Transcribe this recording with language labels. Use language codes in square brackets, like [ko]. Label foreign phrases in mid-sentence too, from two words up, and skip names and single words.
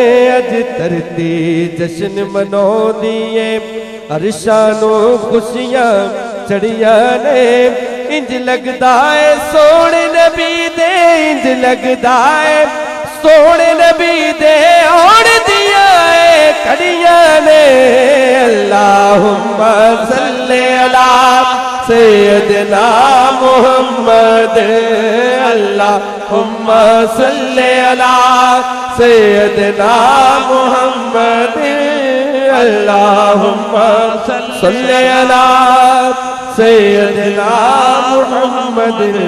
[pa] اج دھرتی جشن مناؤندی ہے، عرشاں نوں خوشیاں چڑھیاں نے. اینج لگدا ہے سوہنے نبی دے، اینج لگدا ہے سوہنے نبی دے آؤن دیاں کڑیاں نے. [ar] اللهم صل على سيدنا محمد، اللهم صل على سيدنا محمد، اللهم صل على سيدنا محمد.